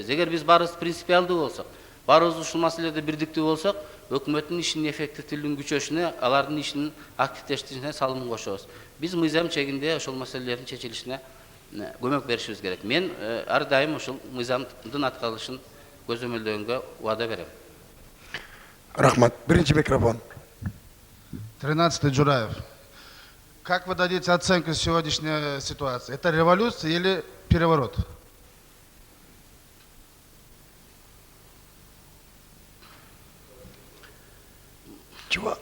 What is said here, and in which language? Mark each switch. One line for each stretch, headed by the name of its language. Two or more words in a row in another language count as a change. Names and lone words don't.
Kyrgyz: Эгер биз баарыбыз принципиалдуу болсок, баарыбыз ушул маселелерде бирдиктүү болсок, өкмөттүн ишинин эффективдүүлүгүнүн күчөшүнө, алардын ишинин активдештиришине салымын кошобуз. Биз мыйзам чегинде ошол маселелердин чечилишине көмөк беришибиз керек. Мен ар дайым ушул мыйзамдын аткарылышын көзөмөлдөгөнгө убада берем. Рахмат. Биринчи микрофон.
Russian: 13-й Джураев. Как вы дадите оценку сегодняшней ситуации? Это революция или переворот? Чего?